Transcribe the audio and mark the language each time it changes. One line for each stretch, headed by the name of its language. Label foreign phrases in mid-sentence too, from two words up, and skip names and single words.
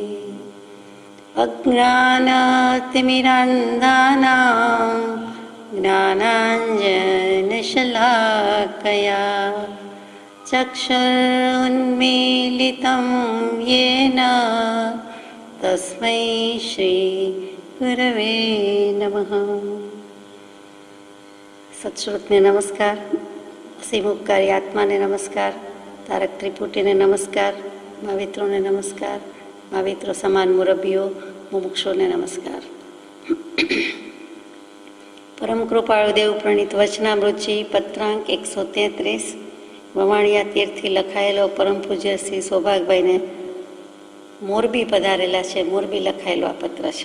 Sanskrit: अज्ञानतिमिरान्धानां ज्ञानाञ्जनशलाकया चक्षुरुन्मीलितं येन तस्मै श्रीगुरवे नमः।
Gujarati: સત્શ્રુતને નમસ્કાર, અસીમુપકારી આત્માને નમસ્કાર, તારક ત્રિપુટીને નમસ્કાર, મહાવિત્રોને નમસ્કાર, महाविત્રો સમાન મુરબ્બીઓ, મુમુક્ષોને નમસ્કાર। પરમ કૃપાળુ દેવ પ્રણીત વચનામૃતજી પત્રાંક 133 વવાણિયા તીરથી લખાયેલો પરમ પૂજ્ય શ્રી સૌભાગભાઈને મોરબી પધારેલા છે, મોરબી લખાયેલો આ પત્ર છે।